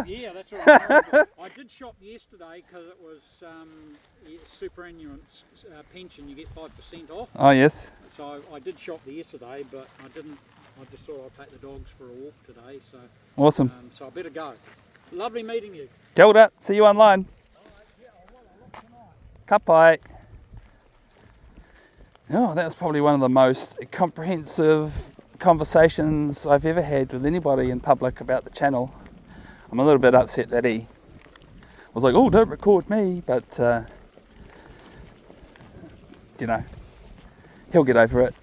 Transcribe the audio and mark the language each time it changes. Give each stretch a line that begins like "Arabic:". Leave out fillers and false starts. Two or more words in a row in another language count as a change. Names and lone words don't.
English: Yeah, that's right. I did shop yesterday because it was superannuants pension. You get 5% off. Oh yes. So I did shop there yesterday, but I didn't. I just thought I'd take the dogs for a walk today. So awesome. So I better go. Lovely meeting you.
Māori: Kia ora.
English: See you online.
Māori: Ka pai.
English: Oh, that was probably one of the most comprehensive conversations I've ever had with anybody in public about the channel. I'm a little bit upset that he was like, oh, don't record me, but you know, he'll get over it.